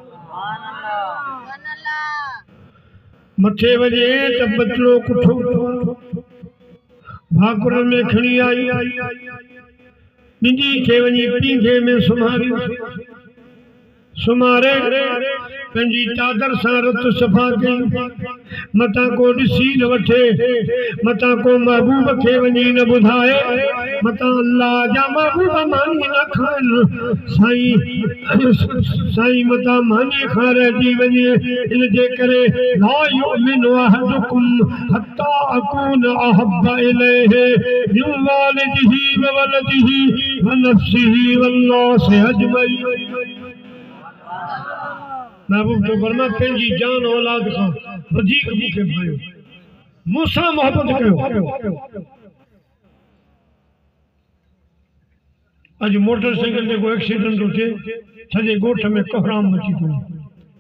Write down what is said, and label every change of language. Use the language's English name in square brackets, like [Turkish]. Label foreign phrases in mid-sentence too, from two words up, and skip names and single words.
[Sindhi] मथे वञे त बचड़ो कुठो भाकुर में खणी आई, ॿिन्ही खे वञी पींघे में सुमारे पंहिंजी चादर सां रत सफ़ा कई। मतां को ॾिसी न वठे, मतां को महबूब खे वञी न ॿुधाए, मतां अल्लाह जा महबूब मानी न खाइनि। साईं मतां मानी खां रहिजी वञे, इन जे करे [Arabic] لا يؤمن أحدكم حتى أكون أحب إليه من والده وولده ونفسه والناس أجمعين. [Sindhi] महबूब जो फरमा पंहिंजी जान औलाद खां वधीक मूंखे भायो, मूंसां मोहबत कयो। अॼु मोटरसाइकिल ते को एक्सीडेंट थो थिए, सॼे ॻोठ में कोहराम मची थो वञे।